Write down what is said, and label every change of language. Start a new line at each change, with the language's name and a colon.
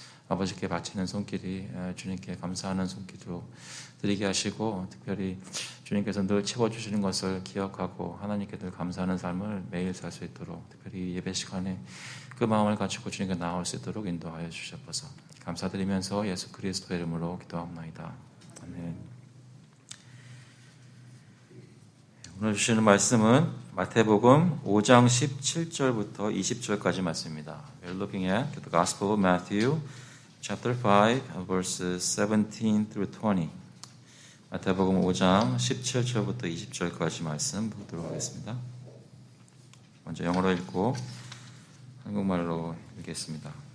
Korean: 아버지께 바치는 손길이 주님께 감사하는 손길로 드리게 하시고 특별히 주님께서 늘 채워주시는 것을 기억하고 하나님께 늘 감사하는 삶을 매일 살 수 있도록 특별히 예배 시간에 그 마음을 가지고 주님께 나올 수 있도록 인도하여 주시옵소서. 감사드리면서 예수 그리스도의 이름으로 기도합니다. 아멘. 오늘 주시는 말씀은 마태복음 5장 17절부터 20절까지 말씀입니다.
English: We're looking at the Gospel of Matthew chapter 5 verses 17 through 20.
Korean: 마태복음 5장 17절부터 20절까지 말씀 보도록 하겠습니다. 먼저 영어로 읽고 한국말로 읽겠습니다.